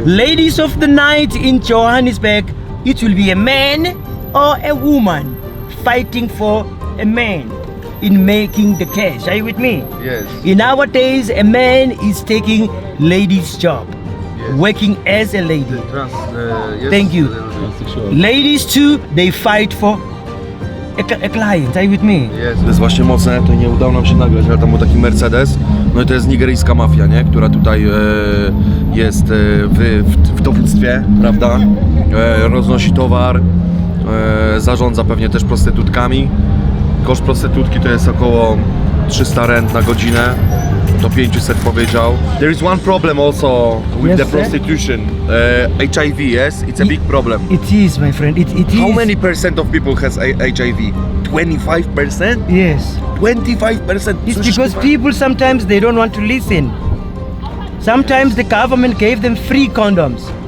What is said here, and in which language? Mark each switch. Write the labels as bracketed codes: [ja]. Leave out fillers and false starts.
[en] ladies of the night in Johannesburg, it will be a man or a woman fighting for a man. in making the cash. Are you with me? Yes. In our days, a man is taking lady's job, Yes. working as a lady. Yes, Thank you. Ladies too, they fight for a client. Are you with me? [pl] Jest. To jest właśnie mocne, to nie udało nam się nagrać, ale tam był taki Mercedes. No i to jest nigeryjska mafia, nie? Która tutaj jest w dowództwie, prawda? Roznosi towar, zarządza pewnie też prostytutkami. Koszt prostytutki to jest około 300 rent na godzinę. Do 500 powiedział. [en] There is one problem also with Yes, the sir. prostitution. HIV, yes? It's a big problem. It is, my friend. It is. How many percent of people has HIV? 25%? Yes. 25%. It's because people sometimes they don't want to listen. Sometimes the government gave them free condoms.